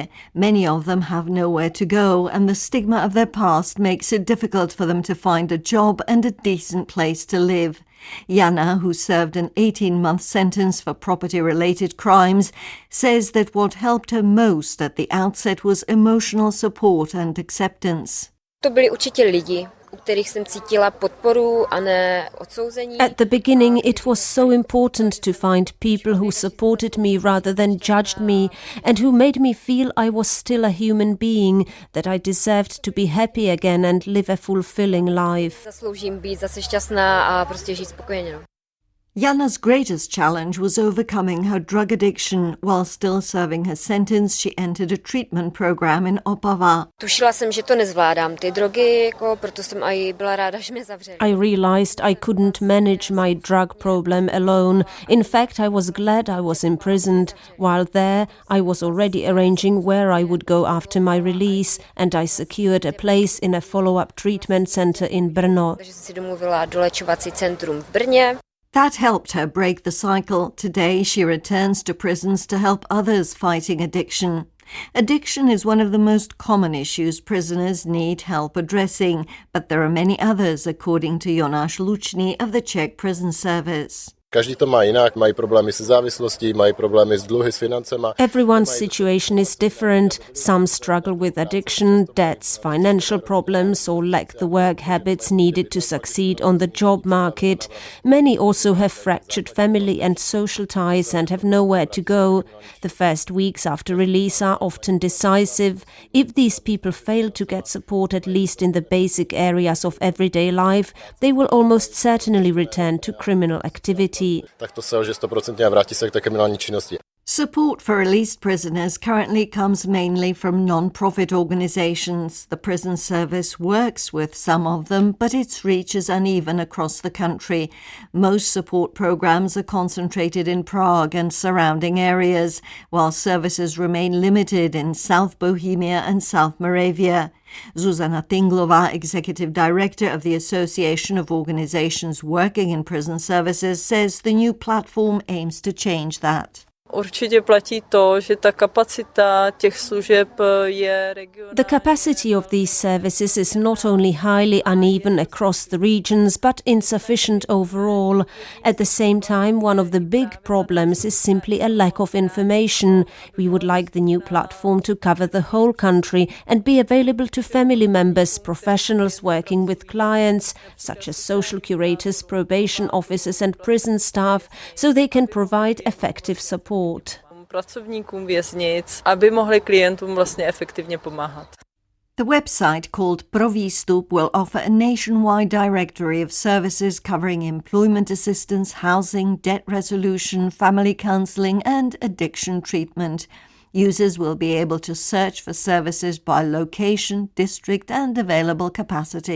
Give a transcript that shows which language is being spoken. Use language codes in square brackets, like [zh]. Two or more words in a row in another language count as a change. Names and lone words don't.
[en] Many of them have nowhere to go, and the stigma of their past makes it difficult for them to find a job and a decent place to live. Jana, who served an 18-month sentence for property-related crimes, says that what helped her most at the outset was emotional support and acceptance. [cs] To byli určitě lidi, u kterých jsem cítila podporu a ne odsouzení. [en] At the beginning, it was so important to find people who supported me rather than judged me, and who made me feel I was still a human being, that I deserved to be happy again and live a fulfilling life. [cs] Zasloužím být zase šťastná a prostě žít spokojeně. [en] Jana's greatest challenge was overcoming her drug addiction. While still serving her sentence, she entered a treatment program in Opava. [cs] Tušila jsem, že to nezvládám, ty drogy, proto jsem aj byla ráda, že mě zavřeli. [en] I realized I couldn't manage my drug problem alone. In fact, I was glad I was imprisoned. While there, I was already arranging where I would go after my release, and I secured a place in a follow-up treatment center in Brno. [cs] Takže jsem si domluvila dolečovací centrum v Brně. [en] That helped her break the cycle. Today, she returns to prisons to help others fighting addiction. Addiction is one of the most common issues prisoners need help addressing, but there are many others, according to Jonáš Lučný of the Czech Prison Service. [cs] Každý to má jinak, mají problémy se závislostí, mají problémy s dluhy, s financema. [en] Everyone's situation is different. Some struggle with addiction, debts, financial problems, or lack the work habits needed to succeed on the job market. Many also have fractured family and social ties and have nowhere to go. The first weeks after release are often decisive. If these people fail to get support at least in the basic areas of everyday life, they will almost certainly return to criminal activity. [cs] Tak to selže 100% a vrátí se k té kriminální činnosti. [en] Support for released prisoners currently comes mainly from non-profit organizations. The prison service works with some of them, but its reach is uneven across the country. Most support programs are concentrated in Prague and surrounding areas, while services remain limited in South Bohemia and South Moravia. Zuzana Tinglová, Executive Director of the Association of Organizations Working in Prison Services, says the new platform aims to change that. [cs] Určitě platí to, že ta kapacita těch služeb je regionální. [en] The capacity of these services is not only highly uneven across the regions, but insufficient overall. At the same time, one of the big problems is simply a lack of information. We would like the new platform to cover the whole country and be available to family members, professionals working with clients, such as social curators, probation officers and prison staff, so they can provide effective support. [cs] Pracovníkům věznic, aby mohli klientům vlastně efektivně pomáhat. [en] The website called Pro Výstup will offer a nationwide directory of services covering employment assistance, housing, debt resolution, family counselling and addiction treatment. Users will be able to search for services by location, district and available capacity.